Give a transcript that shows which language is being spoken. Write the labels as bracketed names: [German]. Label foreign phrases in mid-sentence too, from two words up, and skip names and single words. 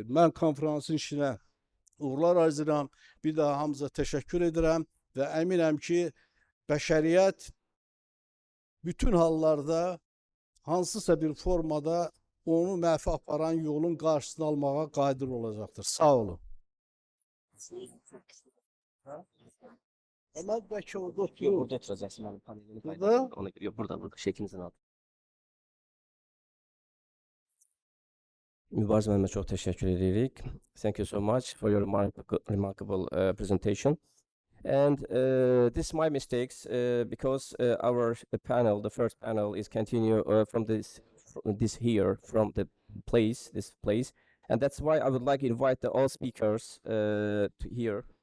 [Azerbaijani] Mən konferansın işinə uğurlar arzulayıram. Bir daha hamıza təşəkkür edirəm və əminəm ki, bəşəriyyət bütün hallarda hansısa bir formada onu mənfi aparan yolun qarşısını almağa qadir olacaqdır. Sağ olun. [Turkish] Ömer belki orada oturuyor. Burada oturacaksın abi panelini Burada? paylaşalım. Ona göre burada şeklimizin altı. [Azerbaijani] Mübariz müəllimə çox təşəkkür edirik. [English] Thank you so much for your remarkable presentation. And this is my mistakes because our panel, the first panel, is continue from this here, from this place, and that's why I would like to invite all speakers to here.